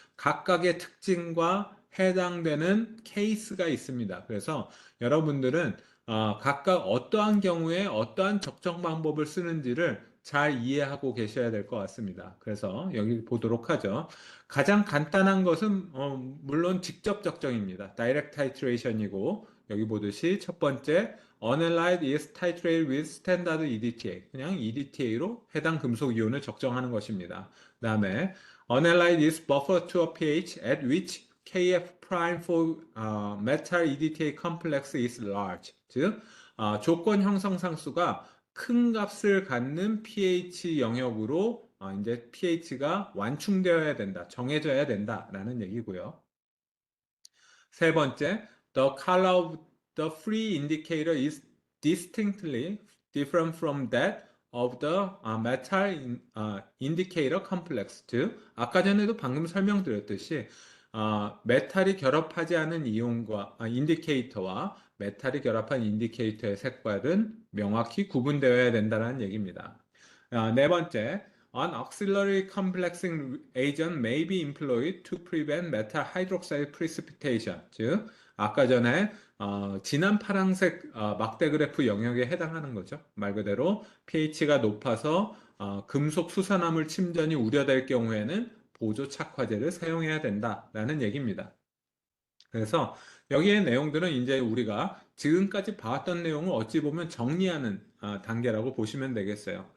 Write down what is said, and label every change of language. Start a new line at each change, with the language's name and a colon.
Korean: 각각의 특징과 해당되는 케이스가 있습니다. 그래서 여러분들은 각각 어떠한 경우에 어떠한 적정 방법을 쓰는지를 잘 이해하고 계셔야 될 것 같습니다. 그래서 여기 보도록 하죠. 가장 간단한 것은 물론 직접 적정입니다.
English: Direct titration이고
Korean: 여기 보듯이 첫 번째
English: Analyte is titrated with standard EDTA.
Korean: 그냥 EDTA로 해당 금속 이온을 적정하는 것입니다. 그 다음에
English: Analyte is buffered to a pH at which KF prime for metal EDTA complex is large.
Korean: 즉 조건 형성 상수가 큰 값을 갖는 pH 영역으로 이제 pH가 완충되어야 된다, 정해져야 된다라는 얘기고요. 세 번째,
English: the color of the free indicator is distinctly different from that of the metal indicator complex.
Korean: 즉, 아까 전에도 방금 설명드렸듯이 메탈이 결합하지 않은 이온과 인디케이터와 메탈이 결합한 인디케이터의 색깔은 명확히 구분되어야 된다는 얘기입니다. 네 번째,
English: An auxiliary complexing agent may be employed to prevent metal hydroxide precipitation.
Korean: 즉, 아까 전에 진한 파란색 막대 그래프 영역에 해당하는 거죠. 말 그대로 pH가 높아서 금속 수산화물 침전이 우려될 경우에는 보조 착화제를 사용해야 된다라는 얘기입니다. 그래서 여기의 내용들은 이제 우리가 지금까지 봐왔던 내용을 어찌 보면 정리하는 단계라고 보시면 되겠어요.